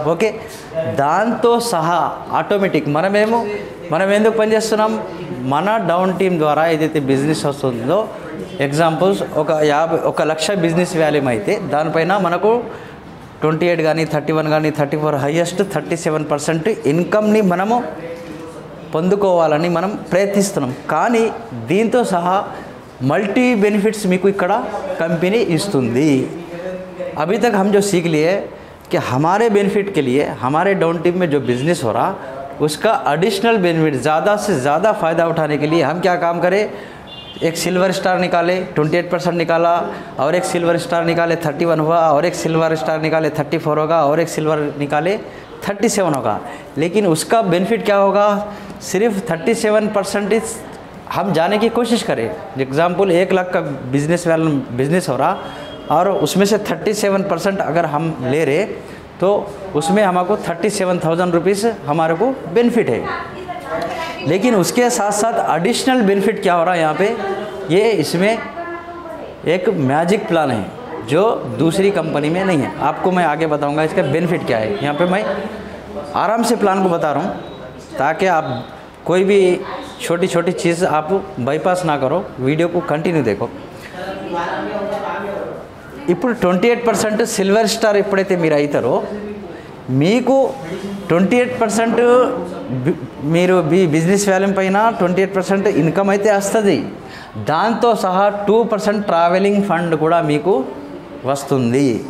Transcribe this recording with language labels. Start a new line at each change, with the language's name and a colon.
Telugu: Okay, దాంతో సహా automatic మనం ఎందుకు పనిచేస్తున్నాం, మన డౌన్ టీం ద్వారా ఏదైతే బిజినెస్ వస్తుందో, ఎగ్జాంపుల్స్ ఒక 1 లక్ష బిజినెస్ వాల్యూమ్ అయితే దానిపైన మనకు 28 కానీ 31 కానీ 34 హైయెస్ట్ 37% ఇన్కమ్ని మనము పొందుకోవాలని మనం ప్రయత్నిస్తున్నాం। కానీ దీంతో సహా మల్టీ బెనిఫిట్స్ మీకు ఇక్కడ కంపెనీ ఇస్తుంది।
Hindi: अभी तक हम जो सीख लिए कि हमारे बेनिफिट के लिए हमारे डाउन टीम में जो बिज़नेस हो रहा उसका एडिशनल बेनिफिट ज़्यादा से ज़्यादा फ़ायदा उठाने के लिए हम क्या काम करें, एक सिल्वर स्टार निकाले 28% निकाला, और एक सिल्वर स्टार निकाले 31 हुआ, और एक सिल्वर स्टार निकाले 34 होगा, और एक सिल्वर निकाले 37 होगा। लेकिन उसका बेनिफिट क्या होगा, सिर्फ 37% हम जाने की कोशिश करें। एग्ज़ाम्पल 1 लाख का बिजनेस हो रहा और उसमें से 37% अगर हम ले रहे तो उसमें हमको 37,000 रुपीज़ हमारे को बेनिफिट है। लेकिन उसके साथ साथ एडिशनल बेनिफिट क्या हो रहा है यहाँ पे, ये इसमें एक मैजिक प्लान है जो दूसरी कंपनी में नहीं है। आपको मैं आगे बताऊंगा इसका बेनिफिट क्या है। यहाँ पे मैं आराम से प्लान को बता रहा हूँ ताकि आप कोई भी छोटी छोटी चीज़ आप बाईपास ना करो, वीडियो को कंटिन्यू देखो।
Telugu: ఇప్పుడు 28% సిల్వర్ స్టార్ ఎప్పుడైతే మీరు అవుతారో మీకు 28% మీరు బిజినెస్ వాల్యూమ్ పైన 28% ఇన్కమ్ అయితే వస్తుంది। దాంతో సహా 2% ట్రావెలింగ్ ఫండ్ కూడా మీకు వస్తుంది।